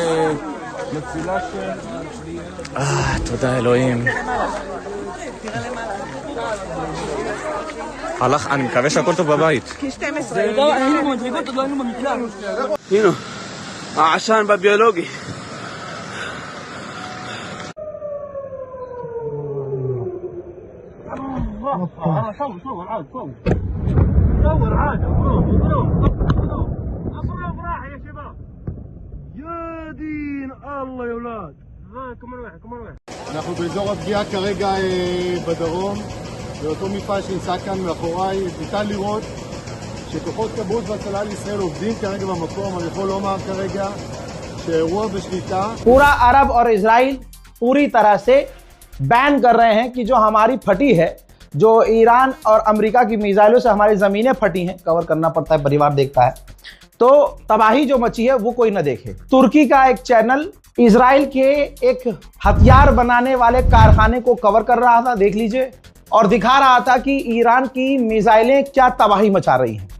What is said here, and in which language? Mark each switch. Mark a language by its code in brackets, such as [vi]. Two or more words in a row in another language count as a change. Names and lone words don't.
[he] תודה אלוהים. הלך, אני מקווה שהכל טוב בבית. היינו במדרגות, עוד לא היינו במקלט. הנה, העשן בביולוגי. [ar] صور عاد صور عاد اصور براحه يا شباب يا دين الله يا اولاد كمان واحد [he] אנחנו באזור הפגיעה כרגע בדרום, באותו מפעל שנמצא כאן מאחוריי. ניתן לראות שכוחות כבאות והצלה לישראל עובדים כרגע במקום. אני יכול לומר כרגע שהאירוע בשליטה. [hi] पूरा अरब और इजराइल पूरी तरह से बैन कर रहे हैं कि जो हमारी फटी है, जो ईरान और अमेरिका की मिसाइलों से हमारी ज़मीनें फटी हैं, कवर करना पड़ता है, परिवार देखता है, तो तबाही जो मची है वो कोई ना देखे। तुर्की का एक चैनल इजराइल के एक हथियार बनाने वाले कारखाने को कवर कर रहा था, देख लीजिए, और दिखा रहा था कि ईरान की मिसाइलें क्या तबाही मचा रही हैं।